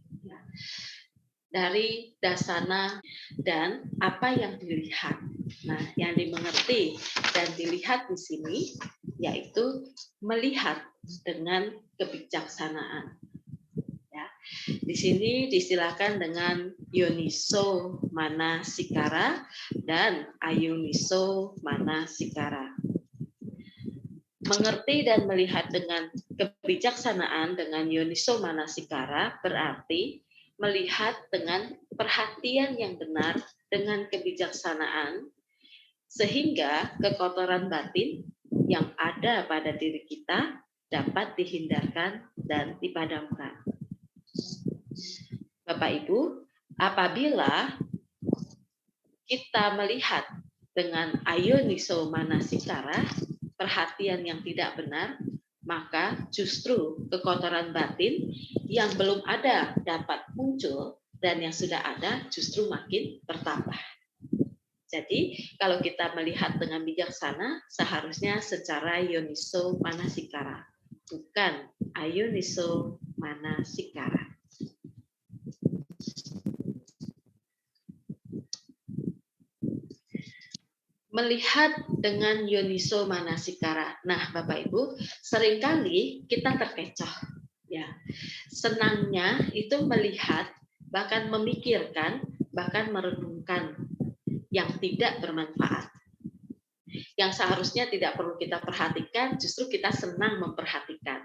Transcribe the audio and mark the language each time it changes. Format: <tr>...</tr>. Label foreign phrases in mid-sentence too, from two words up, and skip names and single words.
<id>Dari dasana dan apa yang dilihat. Nah, yang dimengerti dan dilihat di sini yaitu melihat dengan kebijaksanaan. Ya, di sini disilakan dengan</id> <pi>yoniso manasikara</pi> <id>dan</id> <pi>ayoniso manasikara.</pi> <id>Mengerti dan melihat dengan kebijaksanaan dengan</id> <pi>yoniso manasikara</pi> <id>berarti melihat dengan perhatian yang benar dengan kebijaksanaan sehingga kekotoran batin yang ada pada diri kita dapat dihindarkan dan dipadamkan. Bapak Ibu, apabila kita melihat dengan</id> <pi>ayoniso manasikara,</pi> <id>perhatian yang tidak benar, maka justru kekotoran batin yang belum ada dapat muncul dan yang sudah ada justru makin bertambah. Jadi kalau kita melihat dengan bijaksana seharusnya secara</id> <pi>yoniso manasikara, bukan ayoniso manasikara.</pi> <id>Melihat dengan</id> <pi>yoniso manasikara.</pi> <id>Nah, Bapak Ibu, seringkali kita terkecoh. Ya, senangnya itu melihat, bahkan memikirkan, bahkan merenungkan yang tidak bermanfaat. Yang seharusnya tidak perlu kita perhatikan, justru kita senang memperhatikan.</id>